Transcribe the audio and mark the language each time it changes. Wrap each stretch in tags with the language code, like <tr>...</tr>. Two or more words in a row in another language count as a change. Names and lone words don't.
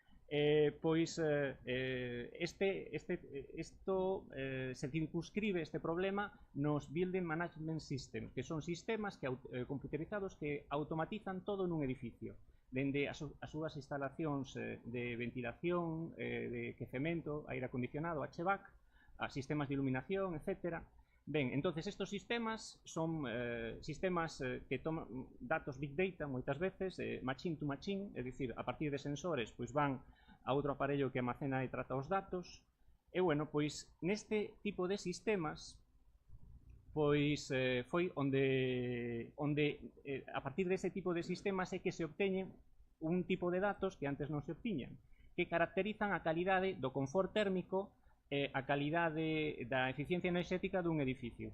<gl>Se circunscribe este problema nos</gl> <en>Building Management Systems,</en> <gl>que son sistemas computerizados que automatizan todo nun edificio, dende as súas instalacións de ventilación, de quecemento, aire acondicionado, HVAC, a sistemas de iluminación, etc. Ben,</gl> <es>entonces estos</es> <gl>sistemas son sistemas que toman datos</gl> <en>Big Data</en> <gl>moitas veces,</gl> <en>machine to machine,</en> <gl>é dicir, a partir de sensores van a outro aparello que almacena e trata os datos. E, neste tipo de sistemas, foi onde a partir dese tipo de sistemas é que se obteñen un tipo de datos que antes non se obtiñan, que caracterizan a calidade do confort térmico e a calidade da eficiencia enerxética dun edificio.</gl>